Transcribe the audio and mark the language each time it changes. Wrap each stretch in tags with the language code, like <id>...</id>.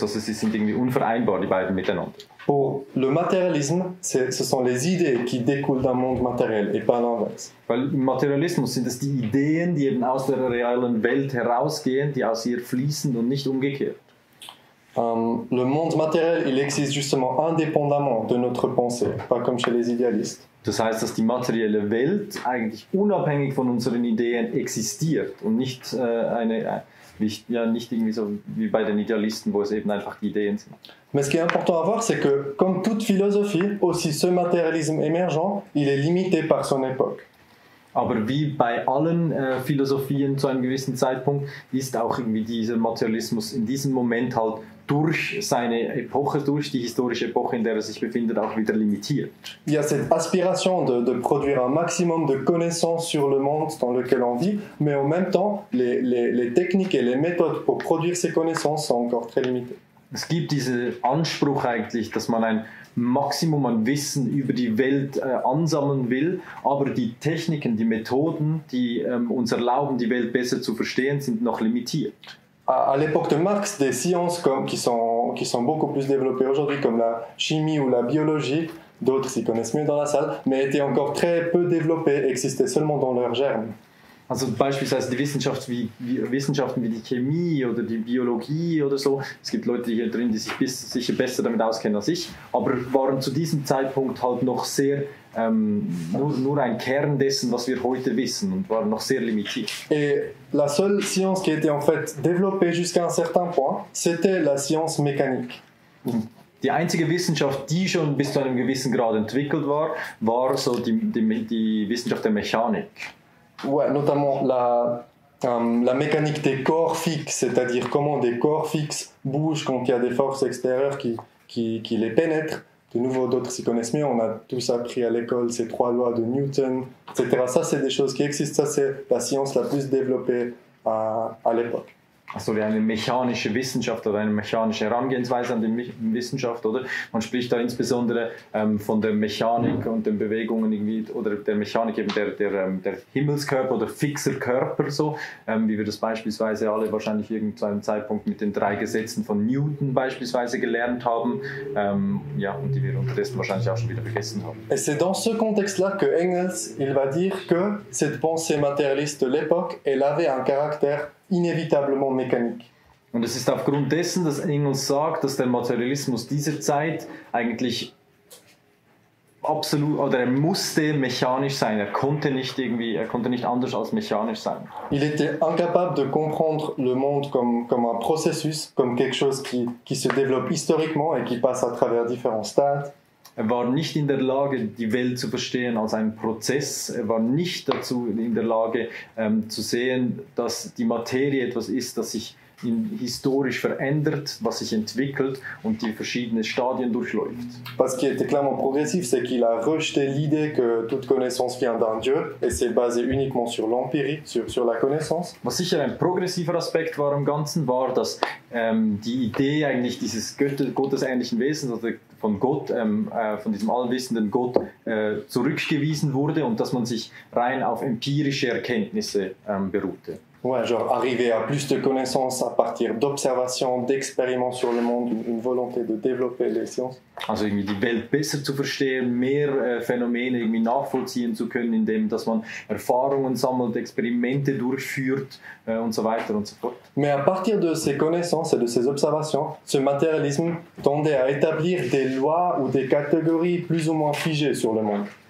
<de>Also sie sind irgendwie unvereinbar, die beiden miteinander.</de> <fr>Pour le matérialisme, ce sont les idées qui découlent d'un monde matériel et pas l'inverse.</fr> <de>Weil im Materialismus sind es die Ideen, die eben aus der realen Welt herausgehen, die aus ihr fließen und nicht umgekehrt.</de> <fr>Le monde matériel, il existe justement indépendamment de notre pensée, pas comme chez les idéalistes.</fr> <de>Das heißt, dass die materielle Welt eigentlich unabhängig von unseren Ideen existiert und nicht nicht irgendwie so wie bei den Idealisten, wo es eben einfach die Ideen sind.</de> <fr>Mais ce qui est important à voir, c'est que, comme toute philosophie, aussi ce matérialisme émergent, il est limité par son époque.</fr> <de>Aber wie bei allen Philosophien zu einem gewissen Zeitpunkt ist auch irgendwie dieser Materialismus in diesem Moment halt durch seine Epoche, durch die historische Epoche, in der er sich befindet, auch wieder limitiert.</de> <fr>Il y a cette aspiration de produire un maximum de connaissances sur le monde dans lequel on vit, mais en même temps, les techniques et les méthodes pour produire ces connaissances sont encore très limitées.</fr> <de>Es gibt diesen Anspruch eigentlich, dass man ein Maximum an Wissen über die Welt ansammeln will, aber die Techniken, die Methoden, die uns erlauben, die Welt besser zu verstehen, sind noch limitiert.</de> <fr>À l'époque de Marx, des sciences qui sont beaucoup plus développées aujourd'hui, comme la chimie ou la biologie, d'autres s'y connaissent mieux dans la salle, mais étaient encore très peu développées, existaient seulement dans leurs germes.</fr> <de>Also beispielsweise die Wissenschaften wie die Chemie oder die Biologie oder so. Es gibt Leute hier drin, die sich sicher besser damit auskennen als ich, aber waren zu diesem Zeitpunkt halt noch sehr nur ein Kern dessen, was wir heute wissen, und waren noch sehr limitiert.</de> <fr>Et la seule science qui était en fait développée jusqu'à un certain point, c'était la science mécanique.</fr> <de>Die einzige Wissenschaft, die schon bis zu einem gewissen Grad entwickelt war, war so die Wissenschaft der Mechanik.</de> <fr>Ouais, notamment la mécanique des corps fixes, c'est-à-dire comment des corps fixes bougent quand il y a des forces extérieures qui les pénètrent. De nouveau, d'autres s'y connaissent mieux, on a tous appris à l'école ces 3 lois de Newton, etc. Ça, c'est des choses qui existent, ça, c'est la science la plus développée à l'époque.</fr> <de>Also wie eine mechanische Wissenschaft oder eine mechanische Herangehensweise an die Wissenschaft, oder? Man spricht da insbesondere von der Mechanik und den Bewegungen irgendwie, oder der Mechanik eben der Himmelskörper oder fixer Körper, so, wie wir das beispielsweise alle wahrscheinlich zu einem Zeitpunkt mit den 3 Gesetzen von Newton beispielsweise gelernt haben, und die wir unterdessen wahrscheinlich auch schon wieder vergessen haben.</de> <fr>Et c'est dans ce contexte-là que Engels, il va dire que cette pensée matérialiste de l'époque, elle avait un caractère inévitablement mécanique.</fr> <de>Und es ist aufgrund dessen, dass Engels sagt, dass der Materialismus dieser Zeit eigentlich absolut, oder er musste mechanisch sein. Er konnte nicht anders als mechanisch sein.</de> <fr>Il était incapable de comprendre le monde comme un processus, comme quelque chose qui se développe historiquement et qui passe à travers différents stades.</fr> <de>Er war nicht in der Lage, die Welt zu verstehen als einen Prozess. Er war nicht dazu in der Lage, zu sehen, dass die Materie etwas ist, das sich historisch verändert, was sich entwickelt und die verschiedenen Stadien durchläuft.</de> <fr>Parce qu'il était clairement progressif, c'est qu'il a rejeté l'idée que toute connaissance vient d'un Dieu et c'est basé uniquement sur l'empirie, sur la connaissance.</fr> <de>Was sicher ein progressiver Aspekt war im Ganzen, war, dass die Idee eigentlich dieses gottesähnlichen Wesens, also von Gott, von diesem allwissenden Gott zurückgewiesen wurde und dass man sich rein auf empirische Erkenntnisse beruhte.</de> <fr>Ouais, genre arriver à plus de connaissances à partir d'observations, d'expériments sur le monde, une volonté de développer les sciences.</fr> <de>Also irgendwie die Welt besser zu verstehen, mehr Phänomene irgendwie nachvollziehen zu können, indem dass man Erfahrungen sammelt, Experimente durchführt und so weiter und so fort.</de> <fr>Mais à partir de ces connaissances et de ces observations, ce matérialisme tendait à établir des lois ou des catégories plus ou moins figées sur le monde.</fr>